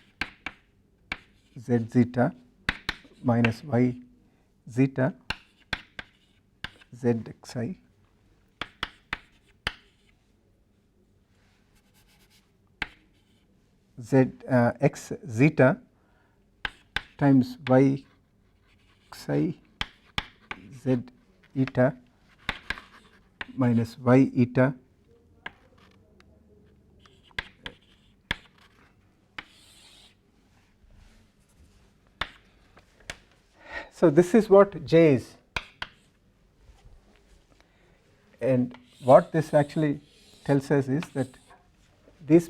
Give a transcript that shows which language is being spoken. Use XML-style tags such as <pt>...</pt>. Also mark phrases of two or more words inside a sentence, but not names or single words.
<en>z zeta minus y zeta z xi z x zeta times y psi z eta minus y eta So this is what J is, and what this actually tells us is that this</en>